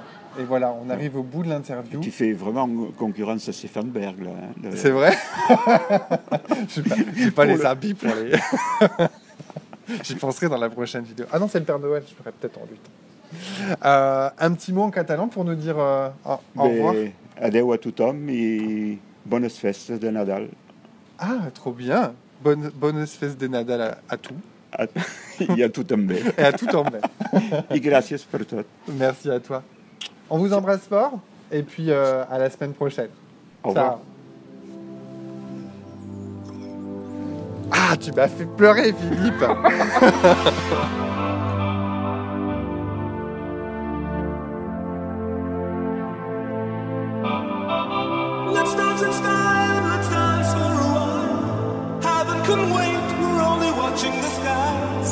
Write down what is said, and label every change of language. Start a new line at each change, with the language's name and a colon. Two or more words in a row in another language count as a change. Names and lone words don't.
French: Et voilà, on arrive au bout de l'interview. Tu fais vraiment concurrence à Stéphane Berg, là. Hein, C'est vrai. J'ai pas les habits pour les... J'y penserai dans la prochaine vidéo. Ah non, c'est le Père Noël, je ferai peut-être en lutte. Un petit mot en catalan pour nous dire au revoir.
Catalan: Adeu a tothom i bones festes de Nadal.
French: Ah, trop bien. Bonnes
Catalan: festes de Nadal
French: à tout. Et à tout també. Et à tout en mai.
Catalan: Et gràcies per tot.
French: Merci à toi. On vous embrasse fort et puis à la semaine prochaine. Au revoir. Ciao. Ah, tu m'as fait pleurer, Philippe.
English: Let's dance in style, let's dance for a while. Heaven can wait, we're only watching the skies.